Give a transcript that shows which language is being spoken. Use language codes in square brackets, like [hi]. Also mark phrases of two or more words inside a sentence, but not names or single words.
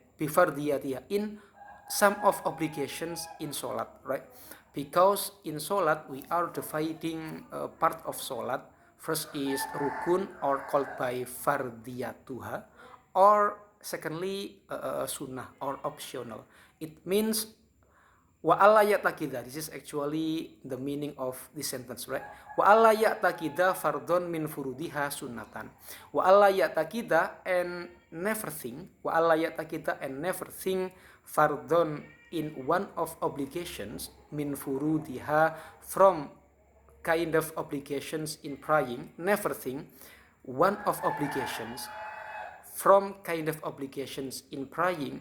[en] Bifardiyatiha, in some of obligations in solat, right? Because in solat we are dividing part of solat. First is rukun, or called by fardiyatuha, or secondly sunnah or optional. It means [ar] وألا يعتقد. [en] This is actually the meaning of this sentence, right? [ar] وألا يعتقد فرضا من فروضها سنة. وألا يعتقد, [en] and never think. [ar] وألا يعتقد, [en] and never think fardon, in one of obligations, [ar] من فروضها, [en] from kind of obligations in praying. Never think one of obligations from kind of obligations in praying.